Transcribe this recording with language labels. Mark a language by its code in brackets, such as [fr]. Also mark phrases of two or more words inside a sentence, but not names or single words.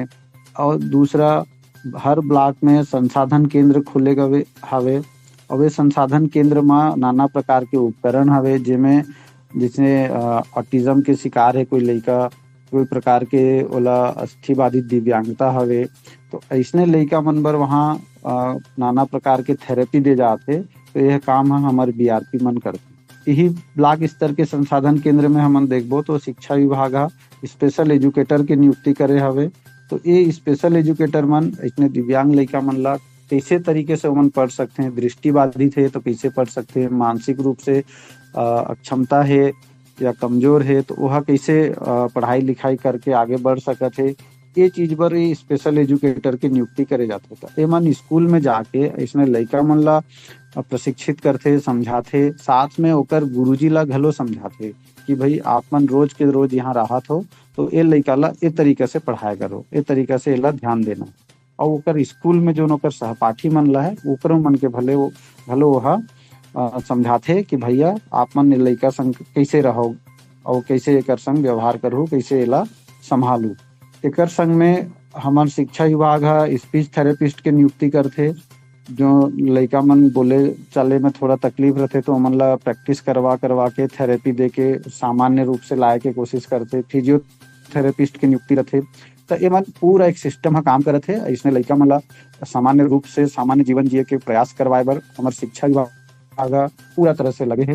[hne] और दूसरा, हर ब्लॉक में संसाधन केंद्र खुले गए हवे। और वे संसाधन केंद्र में नाना प्रकार के उपकरण हवे, जिसमें ऑटिज्म के शिकार है कोई लइका, कोई प्रकार के ओला अस्थिबाधित दिव्यांगता हवे, तो ऐसने लइका मन बर वहाँ नाना प्रकार के थेरेपी दे जाते। तो यह काम हमारे बीआरपी मन करते। यही ब्लॉक स्तर के संसाधन केंद्र में हमन देखबो तो शिक्षा विभाग [en] special educator [hne] के नियुक्ति करे हवे। तो ये [en] special educator [hne] मन इतने दिव्यांग लइका मन ला कैसे तरीके से उमन पढ़ सकते हैं, दृष्टिबाधित है तो कैसे पढ़ सकते हैं, मानसिक रूप से अक्षमता है या कमजोर है तो वह कैसे पढ़ाई लिखाई करके आगे बढ़ सकत है, ये चीज पर [en] special educator [hne] की नियुक्ति करे जाते था। एमन स्कूल में जाके इसने लइका मन ला प्रशिक्षित करते, समझाते, साथ में ओकर गुरुजी ला घलो समझाते कि भाई आप मन रोज के रोज यहाँ राहत हो तो ये लइका ला ए तरीका से पढ़ाया करो, ए तरीका से एला ध्यान देना। और ओकर स्कूल में जो ओकर सहपाठी मन ला है ओकरो मन के भलो वह समझाते कि भैया आप मन लइका संग कैसे रहो और कैसे एकर संग व्यवहार करो, कैसे एला संभालू। एकर संग में हमार शिक्षा विभाग [en] speech therapist [hne] के नियुक्ति करते। जो लइका मन बोले चले में थोड़ा तकलीफ रहते तो मन ला प्रैक्टिस करवा के थेरेपी दे के सामान्य रूप से लाए के कोशिश करते। फिजियोथेरेपिस्ट के नियुक्ति रहते। तो ये मन पूरा एक सिस्टम काम करत है। इसने लइका मन ला सामान्य रूप से सामान्य जीवन जिए के प्रयास करवाए बर हमार शिक्षा विभाग पूरा तरह से लगे हैं।